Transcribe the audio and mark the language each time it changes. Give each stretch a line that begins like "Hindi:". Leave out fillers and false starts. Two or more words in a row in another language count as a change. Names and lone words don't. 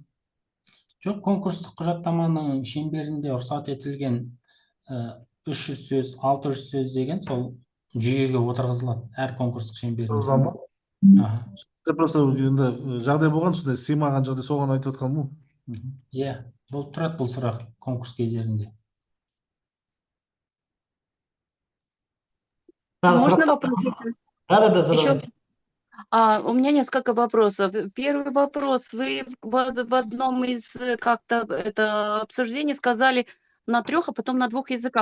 Kazakh: Жоқ, конкурстық құжаттаманың шеңберінде рұқсат етілген 300 сөз, 600 сөз деген сол жүйеге отырғызылады әр конкурстық шеңберінде. Просто енді жағдай болған, сондай сыймаған жағдай, соған айтып отқаным ғой. Иә, болып тұрады бұл сұрақ конкурс кездерінде.
Russian: Можно вопрос? Да, Еще? У меня несколько вопросов. Первый вопрос. Вы в одном из как-то обсуждений сказали на 3, а потом на 2 языках.